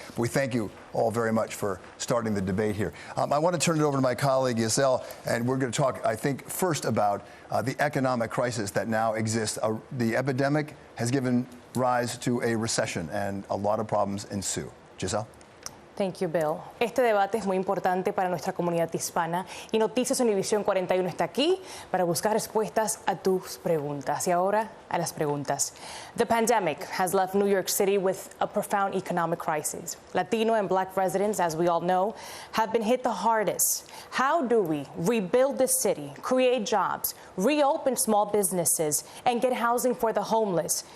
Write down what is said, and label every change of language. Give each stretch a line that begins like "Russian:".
English: But we thank you all very much for starting the debate here. I want to turn it over to my colleague, Giselle, and we're going to talk, I think, first about the economic crisis that now exists. The epidemic has given rise to a recession, and a lot of problems ensue. Giselle? Thank you, Bill.
Spanish: Este debate es muy importante para nuestra comunidad hispana y Noticias Univisión 41 está aquí para buscar respuestas a tus preguntas. Y ahora a las preguntas.
English: The pandemic has left New York City with a profound economic crisis. Latino and Black residents, as we all know, have been hit the hardest. How do we rebuild this city, create jobs, reopen small businesses, and get housing for the homeless?